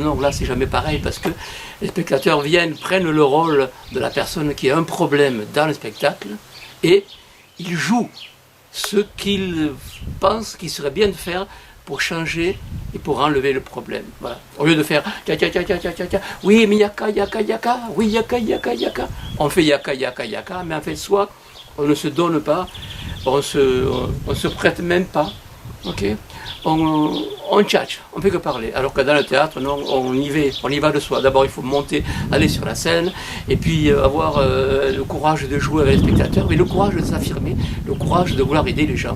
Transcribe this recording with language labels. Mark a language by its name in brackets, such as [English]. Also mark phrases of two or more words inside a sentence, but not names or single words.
[French] Non, là c'est jamais pareil parce que les spectateurs viennent, prennent le rôle de la personne qui a un problème dans le spectacle et ils jouent ce qu'ils pensent qu'il serait bien de faire pour changer et pour enlever le problème. Voilà. Au lieu de faire tia tia tia tia tia tia, oui mais yaka yaka yaka, oui yaka yaka yaka, on fait yaka yaka yaka, mais en fait soit on ne se donne pas, on se prête même pas. Ok, on tchatche, on ne fait que parler. Alors que dans le théâtre, non, on y va de soi. D'abord, il faut monter, aller sur la scène, et puis avoir le courage de jouer avec les spectateurs, mais le courage de s'affirmer, le courage de vouloir aider les gens.